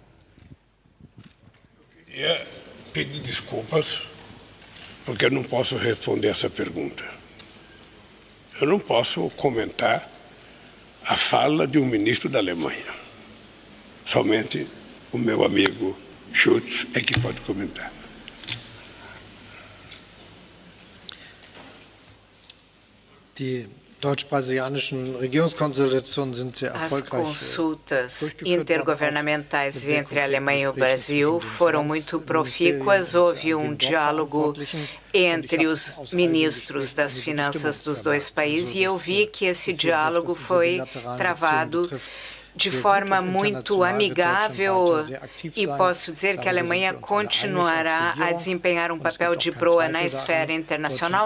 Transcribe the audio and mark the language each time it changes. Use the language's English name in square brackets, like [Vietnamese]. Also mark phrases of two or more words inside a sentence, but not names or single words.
[Portuguese] Eu queria pedir desculpas, porque eu não posso responder essa pergunta. Eu não posso comentar a fala de um ministro da Alemanha. Somente o meu amigo Schulz é que pode comentar. [German] Die deutsch-brasilianischen Regierungskonsultationen sind sehr [Portuguese] As [German] erfolgreich. [Portuguese] consultas intergovernamentais entre a Alemanha e o Brasil foram muito profícuas. Houve um diálogo entre os ministros das finanças dos dois países e eu vi que esse diálogo foi travado de forma muito amigável e posso dizer que a Alemanha continuará a desempenhar um papel de proa na esfera internacional.